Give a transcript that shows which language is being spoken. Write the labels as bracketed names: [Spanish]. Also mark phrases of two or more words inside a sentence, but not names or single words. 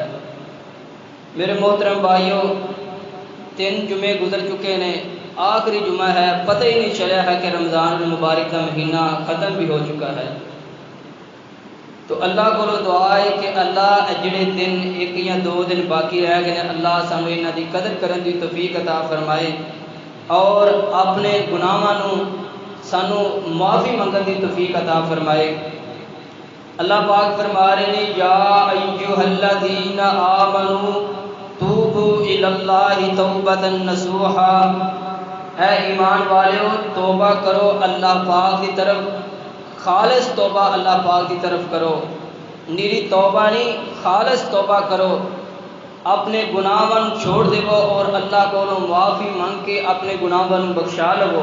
[Urdu] میرے محترم بھائیوں، 3 جمعے گزر چکے نے، آخری جمعہ ہے، پتہ ہی نہیں چلا ہے کہ رمضان المبارک کا مہینہ ختم بھی ہو چکا ہے۔ [Punjabi] تو اللہ کو دعا ہے کہ اللہ جڑے دن 1 یا 2 دن باقی رہ گئے اللہ سانو انہاں دی قدر کرن دی توفیق عطا فرمائے اور اپنے گناہاں نو سانو معافی منگن دی توفیق عطا فرمائے۔ [Urdu] اللہ پاک فرما رہے ہیں [Arabic] یا ایھا الذین آمنوا توبوا الی اللہ توبۃ نصوحا، [Urdu] اے ایمان والو توبہ کرو اللہ پاک کی طرف، خالص توبہ اللہ پاک کی طرف کرو، نیری توبہ نہیں خالص توبہ کرو، اپنے گناہاں چھوڑ دیو اور اللہ کو معافی مانگ کے اپنے گناہاں بخشا لو۔